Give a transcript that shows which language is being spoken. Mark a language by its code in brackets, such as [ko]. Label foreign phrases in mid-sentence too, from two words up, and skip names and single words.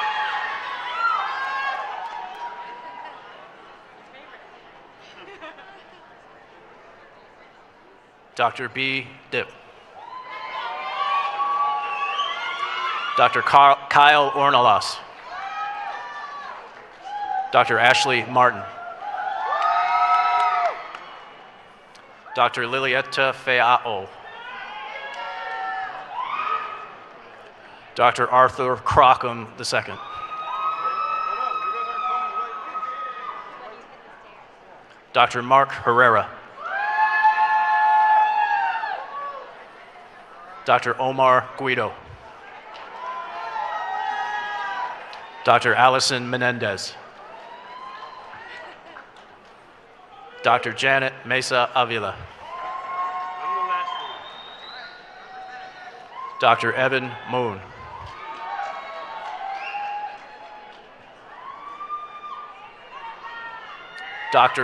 [en] Dr. B. Dip. Dr. Kyle Ornelas. Dr. Ashley Martin. Dr. Lilietta Feao. Dr. Arthur Crockham II. Dr. Mark Herrera. Dr. Omar Guido. Dr. Allison Menendez. Dr. Janet Mesa Avila. Dr. Evan Moon. Dr.